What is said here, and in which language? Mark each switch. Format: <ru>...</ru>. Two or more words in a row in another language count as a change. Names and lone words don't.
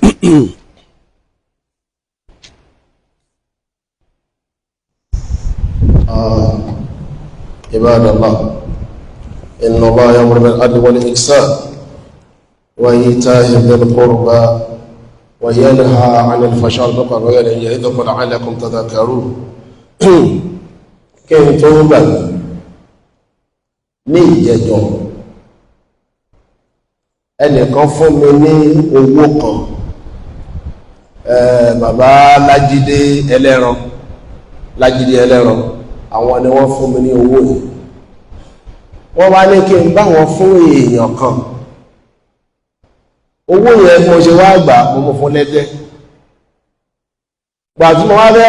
<ar>عباد الله إن الله يأمر بالعدل والإحسان وإيتاء ذي القربى وينهى عن الفحشاء والمنكر والبغي يعظكم لعلكم تذكرون</ar> <yo>kí n tó gbàgbé ní ìjẹjọ ẹnìkan fún mi ní owó kan bàbá Lájídé ẹlẹ́ran àwọn ni wọ́n fún mi ní owó yìí wọ́n wá ní kí n bá wọn fún èèyàn kan owó yẹn mo ṣe wá gbà mo fún lẹ́gẹ́ gbà tí mo wá fẹ́</yo>